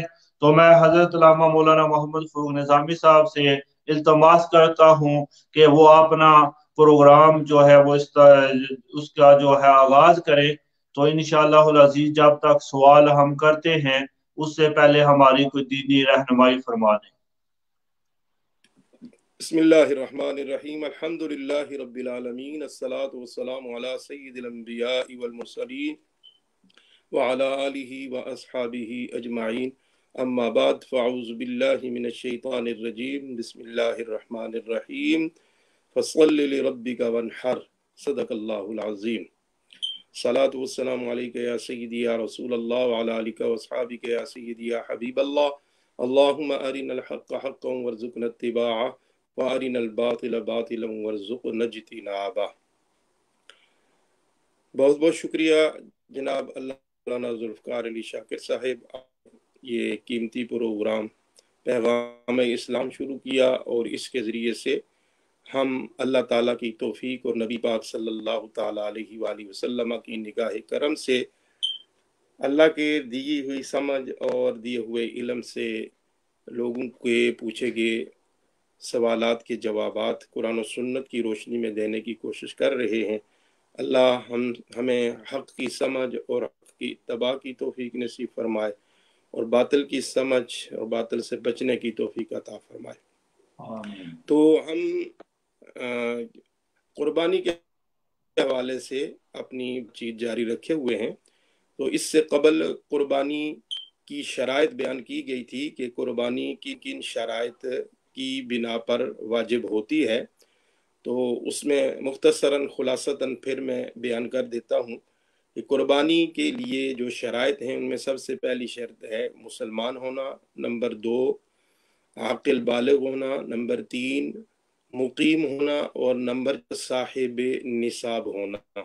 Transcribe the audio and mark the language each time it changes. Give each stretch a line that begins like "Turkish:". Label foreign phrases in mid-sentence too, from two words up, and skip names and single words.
Urdu: تو میں حضرت علامہ مولانا محمد فاروق نظامی صاحب سے التماس کرتا ہوں کہ وہ اپنا پروگرام جو ہے وہ اس کا جو ہے آغاز کریں. तो
Arabic: إن شاء الله العزيز
Urdu: جب تک سوال ہم کرتے ہیں اس سے پہلے ہماری کوئی دینی رہنمائی فرما دیں.
Arabic: بسم الله الرحمن الرحيم الحمد لله رب العالمين الصلاة والسلام على سيد الأنبياء والمرسلين وعلى آله وأصحابه أجمعين أما بعد فأعوذ بالله من الشيطان الرجيم بسم الله الرحمن الرحيم فصل لربك وانحر صدق الله العظيم. الصلاة والسلام عليك يا سيدي يا رسول الله وعلى آلك وأصحابك يا سيدي يا حبيب الله اللهم أرنا الحق حقا وارزقنا اتباعه وأرنا الباطل باطلا وارزقنا اجتنابه.
Urdu: بہت بہت شکریہ جناب علامہ ذوالفقار علی شاکر صاحب، یہ قیمتی پروگرام پیغام اسلام شروع کیا اور اس کے ذریعے سے ہم اللہ تعالیٰ کی توفیق اور نبی پاک
Arabic: صلى الله تعالى عليه وسلم
Urdu: کی نگاہ کرم سے اللہ کے دی ہوئی سمجھ اور دیے ہوئے علم سے لوگوں کے پوچھے گئے سوالات کے جوابات قرآن اور سنت کی روشنی میں دینے کی کوشش کر رہے ہیں. اللہ ہمیں حق کی سمجھ اور حق کی اتباع کی توفیق نصیب فرمائے اور باطل کی سمجھ اور باطل سے بچنے کی توفیق عطا فرمائے۔ آمین۔ تو ہم قربانی کے حوالے سے اپنی چیز جاری رکھے ہوئے ہیں۔ تو اس سے قبل قربانی کی شرائط بیان کی گئی تھی کہ قربانی کی کن شرائط کی بنا پر واجب ہوتی ہے، تو اس میں مختصراً خلاصتاً پھر میں بیان کر دیتا ہوں کہ قربانی کے لیے جو شرائط ہیں ان میں سب سے پہلی شرط ہے مسلمان ہونا، نمبر 2 عاقل بالغ ہونا، نمبر 3 مقیم ہونا، اور نمبر صاحب نصاب ہونا۔